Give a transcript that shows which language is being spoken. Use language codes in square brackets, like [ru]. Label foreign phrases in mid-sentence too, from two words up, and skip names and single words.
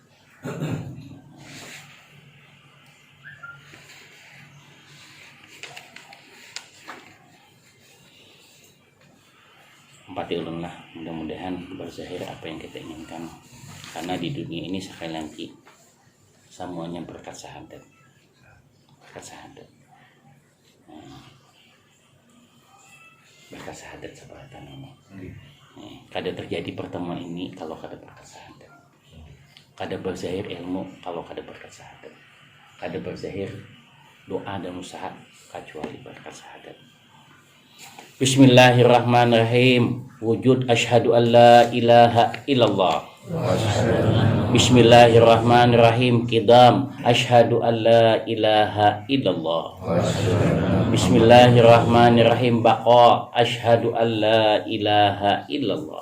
[id] Empati ulanglah, mudah-mudahan berzahir apa yang kita inginkan. Karena di dunia ini sekali lagi semuanya berkat syahadat. Berkat syahadat. Berkat syahadat seperti nama. Kada terjadi pertemuan ini kalau kada berkat syahadat. Kada berzahir ilmu kalau kada berkat syahadat. Kada berzahir doa dan usaha kecuali berkat syahadat. [ar] Bismillahirrahmanirrahim. وجود أشهد أن لا إله إلا الله. بسم الله الرحمن الرحيم. قدم أشهد أن لا إله إلا الله. بسم الله الرحمن الرحيم. بقاء أشهد أن لا إله إلا الله.